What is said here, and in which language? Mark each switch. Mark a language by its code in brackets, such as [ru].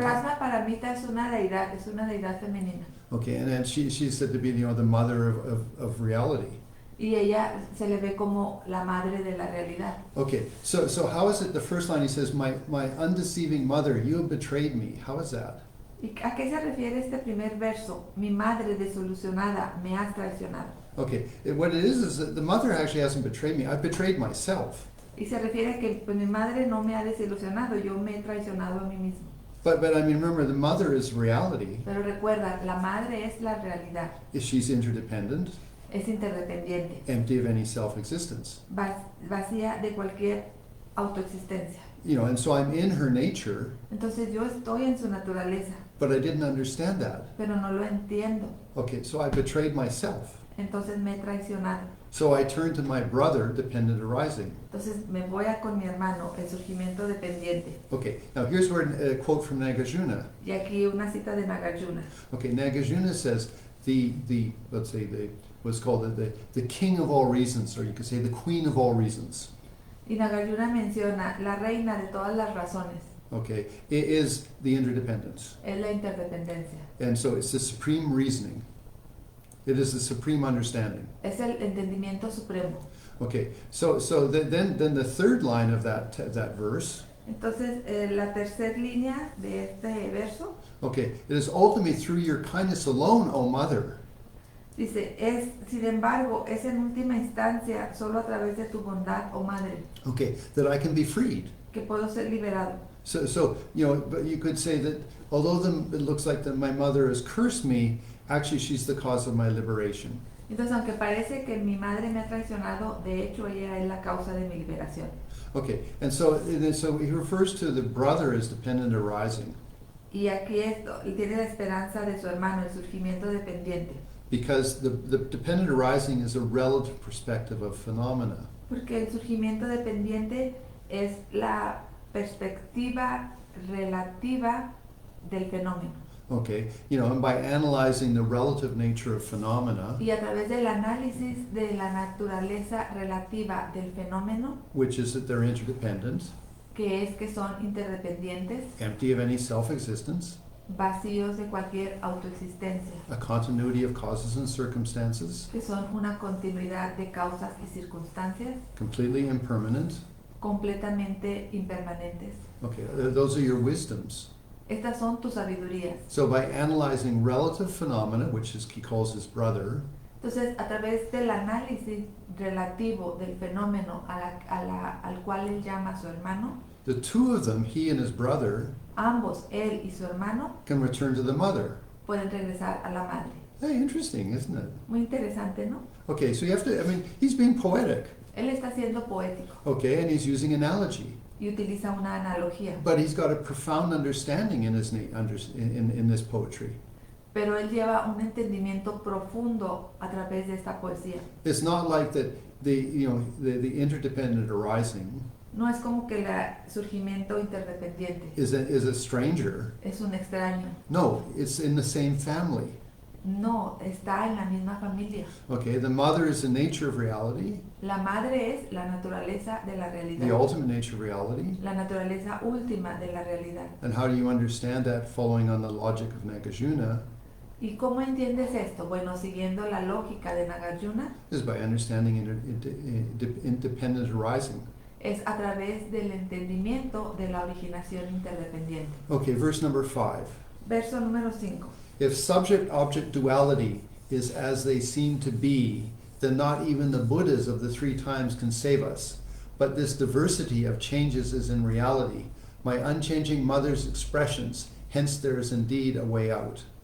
[es] Plasma paramita es una deidad femenina. [en] Okay, and then she's said to be, you know, the mother of reality. [es] Y ella se le ve como la madre de la realidad. [en] Okay, so how is it? The first line he says, my undeceiving mother, you have betrayed me. How is that? [es] ¿Y a qué se refiere este primer verso? Mi madre desilusionada, me has traicionado. [en] Okay, what it is that the mother actually hasn't betrayed me. I've betrayed myself. [es] Y se refiere a que pues, mi madre no me ha desilusionado, yo me he traicionado a mí mismo. [en] But I mean, remember, the mother is reality. [es] Pero recuerda, la madre es la realidad, [en] She's interdependent, [es] es interdependiente, [en] empty of any self-existence. [es] vacía de cualquier autoexistencia. [en] You know, and so I'm in her nature, [es] Entonces yo estoy en su naturaleza, [en] but I didn't understand that. [es] pero no lo entiendo. [en] Okay, so I betrayed myself. [es] Entonces me he traicionado. [en] So I turned to my brother, dependent arising. [es] Entonces me voy a con mi hermano, el surgimiento dependiente. [en] Okay, now here's where a quote from Nagarjuna. [es] Y aquí una cita de Nagarjuna. [en] Okay, Nagarjuna says let's say what's called the king of all reasons, or you could say the queen of all reasons. [es] Y Nagarjuna menciona la reina de todas las razones. [en] Okay, it is the interdependence. [es] Es la interdependencia. [en] And so it's the supreme reasoning. It is the supreme understanding. [es] Es el entendimiento supremo. [en] Okay, so then the third line of that verse. [es] Entonces, la tercera línea de este verso [en] Okay, it is ultimately through your kindness alone, O Mother. [es] dice, sin embargo, es en última instancia solo a través de tu bondad, oh madre, [en] Okay, that I can be freed. [es] que puedo ser liberado. [en] So you know, but you could say that although it looks like that my mother has cursed me, actually she's the cause of my liberation. [es] Entonces, aunque parece que mi madre me ha traicionado, de hecho ella es la causa de mi liberación. [en] Okay, and so he refers to the brother as dependent arising. [es] Y aquí tiene la esperanza de su hermano, el surgimiento dependiente. [en] Because the dependent arising is a relative perspective of phenomena. [es] Porque el surgimiento dependiente es la perspectiva relativa del fenómeno. [en] Okay, you know, and by analyzing the relative nature of phenomena, [es] Y a través del análisis de la naturaleza relativa del fenómeno, [en] which is that they're interdependent, [es] que es que son interdependientes, [en] empty of any self-existence, [es] vacíos de cualquier autoexistencia, [en] a continuity of causes and circumstances, [es] que son una continuidad de causas y circunstancias [en] completely impermanent. [es] completamente impermanentes. [en] Okay, those are your wisdoms. [es] Estas son tus sabidurías. [en] So by analyzing relative phenomena, which he calls his brother, [es] Entonces, a través del análisis relativo del fenómeno al cual él llama a su hermano, [en] the two of them, he and his brother, [es] ambos, él y su hermano, [en] can return to the mother. [es] pueden regresar a la madre. [en] Hey, interesting, isn't it? [es] Muy interesante, ¿no? [en] Okay, so you have to, I mean, he's being poetic, [es] Él está siendo poético [en] okay, and he's using analogy. [es] y utiliza una analogía, [en] But he's got a profound understanding in in this poetry. [es] pero él lleva un entendimiento profundo a través de esta poesía. [en] It's not like that the interdependent arising [es] No es como que el surgimiento interdependiente [en] is a stranger. [es] es un extraño. [en] No, it's in the same family. [es] No, está en la misma familia. [en] Okay, the mother is the nature of reality, [es] La madre es la naturaleza de la realidad, [en] the ultimate nature of reality. [es] la naturaleza última de la realidad. [en] And how do you understand that following on the logic of Nagarjuna? [es] ¿Y cómo entiendes esto? Bueno, siguiendo la lógica de Nagarjuna, [en] Is by understanding independent arising. [es] es a través del entendimiento de la originación interdependiente. [en] Okay, verse number 5. [es] Verso número 5. [en] If subject-object duality is as they seem to be, then not even the Buddhas of the 3 times can save us. But this diversity of changes is in reality, my unchanging mother's expressions, hence there is indeed a way out.